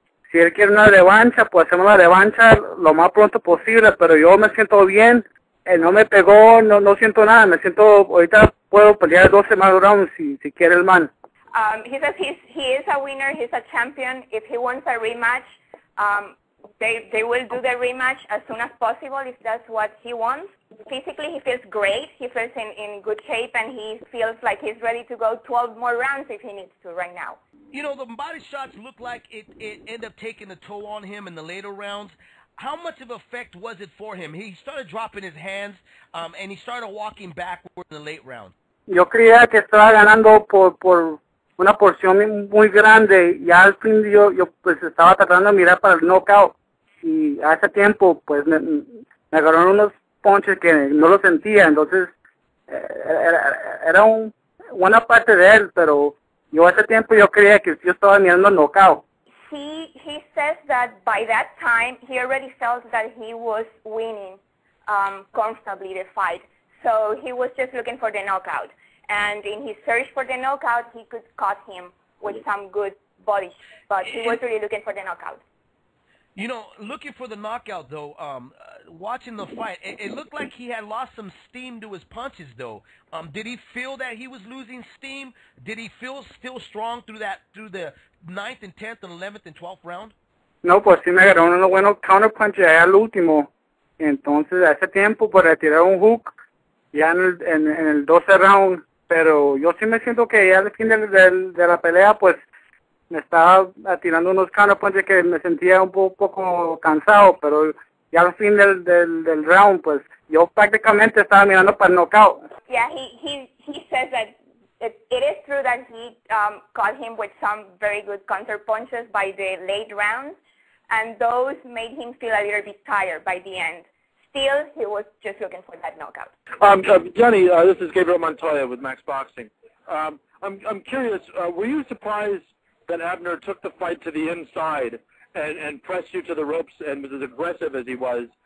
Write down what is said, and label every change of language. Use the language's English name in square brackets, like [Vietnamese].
[Spanish] Si él quiere una revancha, pues hacemos la revancha lo más pronto posible, pero yo me siento bien. Él no me pegó, no siento nada, ahorita puedo pelear 12 más rounds si quiere el man. [English] He says he is a winner, he's a champion. If he wants a rematch, they will do the rematch as soon as possible if that's what he wants. Physically, he feels great. He feels in good shape, and he feels like he's ready to go 12 more rounds if he needs to right now. The body shots look like it ended up taking a toll on him in the later rounds. How much of an effect was it for him? He started dropping his hands, and he started walking backward in the late rounds. [Spanish] Yo creía que estaba ganando por una porción muy grande. Ya al fin yo pues estaba tratando de mirar para el knockout. y a ese tiempo pues me agarraron unos ponches que no lo sentía, entonces era una parte de él, pero yo a ese tiempo yo creía que yo estaba mirando el knockout. [English] He says that by that time he already felt that he was winning comfortably the fight, so he was just looking for the knockout. And in his search for the knockout, he could cut him with some good body, but he was really looking for the knockout. You know, looking for the knockout, though, watching the fight, it looked like he had lost some steam to his punches, though. Did he feel that he was losing steam? Did he feel still strong through the 9th and 10th and 11th and 12th round? [Spanish] No, pues sí me agarraron unos buenos counter punches allá al último. Entonces, a ese tiempo, pues retirar un hook ya en el 12 round. Pero yo sí me siento que ya al fin de la pelea, pues me estaba tirando unos counter punches que me sentía un poco cansado, pero ya al fin del round, pues yo prácticamente estaba mirando para el knockout. [English] Yeah, he says that it is true that he caught him with some very good counter punches by the late rounds, and those made him feel a little bit tired by the end. Still, he was just looking for that knockout. Yanni, this is Gabriel Montoya with Max Boxing. I'm curious, were you surprised that Abner took the fight to the inside and pressed you to the ropes and was as aggressive as he was?